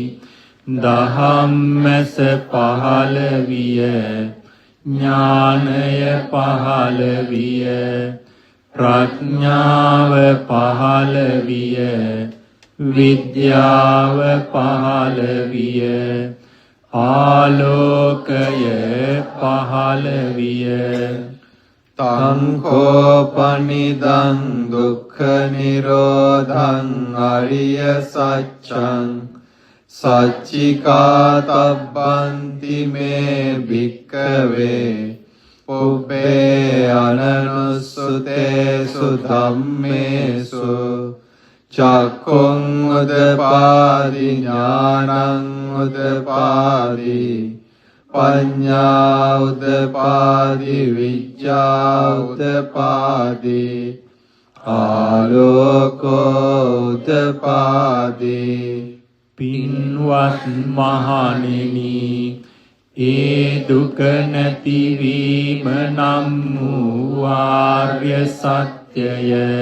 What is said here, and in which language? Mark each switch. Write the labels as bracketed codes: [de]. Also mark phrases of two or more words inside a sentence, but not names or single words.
[si] දහම්මැස පහළ විය ඥානය පහළ විය ප්‍රඥාව පහළ විය විද්‍යාව පහළ විය ආලෝකය පහළ විය [pi] තංකෝපනිදං දුක්ඛ නිරෝධං අරිය සත්‍යං සච්චිකාතබ්බන්ති මේ භික්ඛවේ පුබ්බේ අනනුස්සතේසු ධම්මේසු චක්ඛුං උදපාදි ඥානං උදපාදි පඤ්ඤා උදපාදි විඤ්ඤා උදපාදි ආලෝකෝ උදපාදි [si] පින්වත් මහණෙනි ඒ දුක නැතිවීම නම් වූ ආර්ය සත්‍යය